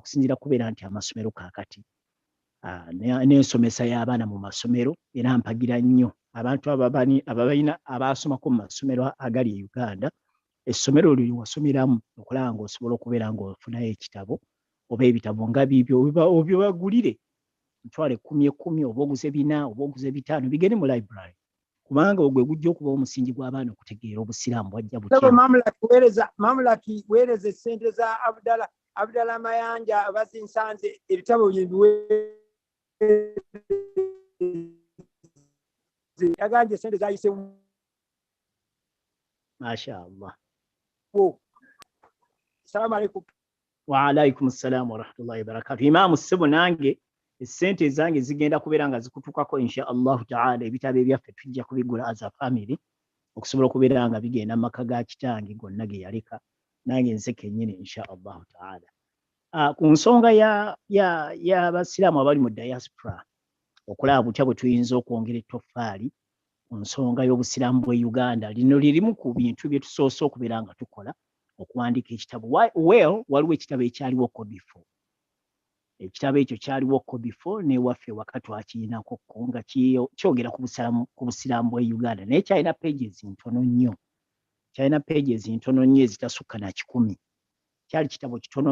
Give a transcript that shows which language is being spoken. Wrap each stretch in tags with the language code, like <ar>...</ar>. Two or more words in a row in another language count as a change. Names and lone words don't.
<lg>okusinziira kubeera nti amasomero kaakati n'ensomesa y'abaana mu masomero era mpagira nnyo abantu ababalina abasomako mu masomero agali e Uganda essomero lyo wasomeramu okulaba ng'osobola okubeera ng'ofunayo ekitabo oba ebitabo nga bibyo bagulire ntwale 10 oba oguze 4 oba oguze 5 bigende mu library kubanga ogwe gujja okuba omusingi gw'abaana okutegeera obusiraamu bwajja butya mamulaki weereza essente za Abdala Mayanja bazinsanze ebitabo yaganje essente zayise Mashaallah.</lg> <ar>السلام عليكم. وعليكم السلام ورحمة الله وبركاته.</ar> <lg>Imam Sebo nange essente zange zigenda kubeera nga zikutukako</lg> <ar>إن شاء الله تعالى</ar> <lg>ebitabo ebyaffe tujja kubigula</lg> <en>as a family</en> <lg>okusobola okubeera nga bigenda mu maka ga kitange gonna ge yaleka nange nze kennyini</lg> <ar>إن شاء الله تعالى.</ar> <lg>Ku nsonga y'abasiraamu abali mu diaspora okulaba butya bwe tuyinza okwongera ettoffaali ku nsonga y'obusiraamu bwe Uganda lino lirimu ku bintu bye tusoose okubeera nga tukola okuwandiika ekitabo waliwo ekitabo ekyaliwo ko before ekitabo ekyo kyaliwo ko before newaffe waka twakirinako nga kyogera ku busiraamu bwe Uganda naye kyalina pages ntono nnyo ezitasukka na 10 kyali kitabo kitono</lg>